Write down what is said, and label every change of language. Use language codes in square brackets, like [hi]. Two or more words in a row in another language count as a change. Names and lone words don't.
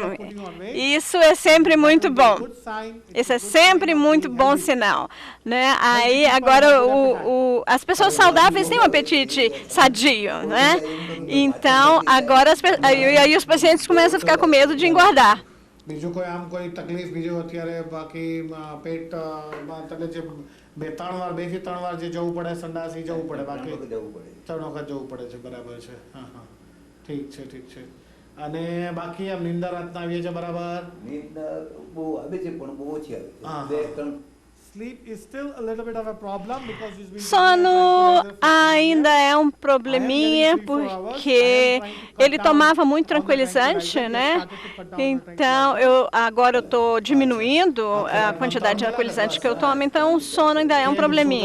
[pt] Isso é sempre muito bom. Isso é sempre muito bom sinal, né? Aí, agora, as pessoas saudáveis têm um apetite sadio, né? Então, agora, aí os pacientes começam a ficar com medo de engordar. [gu] બીજું કોઈ આમ કોઈ તકલીફ બીજું અત્યારે બાકી પેટ જે 2-3 વાર જે જવું પડે સંડાસી જવું પડે બાકી 3 વખત જવું પડે છે બરાબર છે. હા હા ઠીક છે અને બાકી આમ નીંદર રાતના આવીએ છે બરાબર નીંદર બહુ આવે છે પણ બહુ ઓછી આવે છે. [pt] Sono ainda é um probleminha porque ele tomava muito tranquilizante, né? Então agora eu estou diminuindo a quantidade de tranquilizante que eu tomo, então o sono ainda é um probleminha.